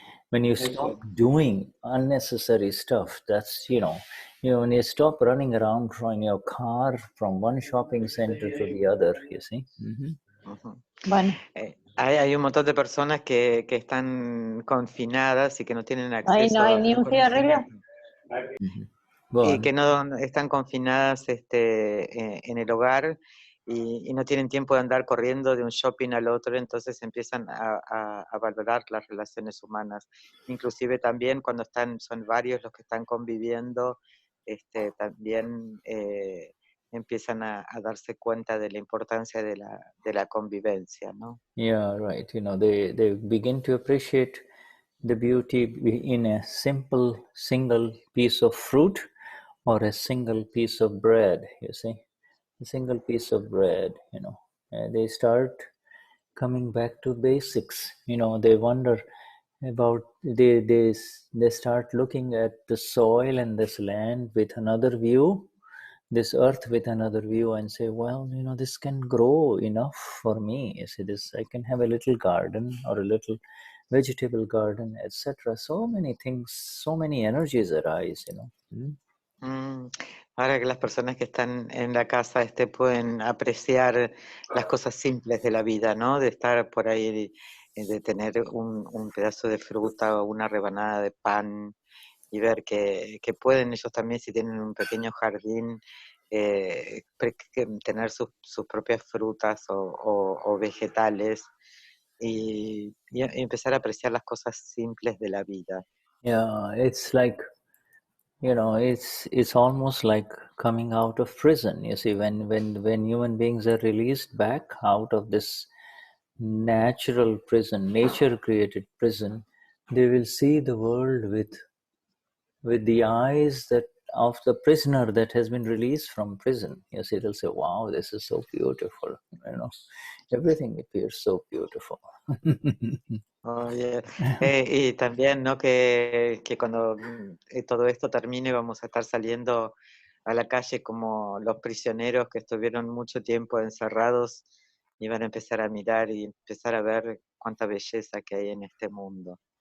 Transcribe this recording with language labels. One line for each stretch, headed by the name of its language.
English: When you stop doing unnecessary stuff, that's, when you stop running around in your car from one shopping center to the other, you see.
Spanish: Bueno. Hay un montón de personas que están confinadas y que no tienen acceso Ahí no hay a ni un cigarrillo. Y que no están confinadas en el hogar y no tienen tiempo de andar corriendo de un shopping al otro, entonces empiezan a valorar las relaciones humanas. Inclusive también cuando son varios los que están conviviendo, también empiezan a darse cuenta de la importancia de la convivencia, ¿no?
English: Yeah, right. They begin to appreciate the beauty in a simple single piece of fruit or a single piece of bread, you see. A single piece of bread, they start coming back to basics. They wonder about, they start looking at the soil and this land with another view, this earth with another view, and say, well, this can grow enough for me. You see, this, I can have a little garden or a little vegetable garden, etc. So many things, so many energies arise,
Spanish: Ahora que las personas que están en la casa pueden apreciar las cosas simples de la vida, ¿no? De estar por ahí, de tener un pedazo de fruta o una rebanada de pan y ver que pueden ellos también, si tienen un pequeño jardín, tener sus propias frutas o vegetales y empezar a apreciar las cosas simples de la vida.
English: Yeah, it's like, it's almost like coming out of prison. You see, when human beings are released back out of this natural prison, nature created prison, they will see the world with the eyes of the prisoner that has been released from prison. You see, they'll say, wow, this is so beautiful. Everything appears so beautiful. Oh, yeah.
Spanish: Y también, ¿no? Que cuando todo esto termine vamos a estar saliendo a la calle como los prisioneros que estuvieron mucho tiempo encerrados y van a empezar a mirar y empezar a ver cuánta belleza que hay en este mundo.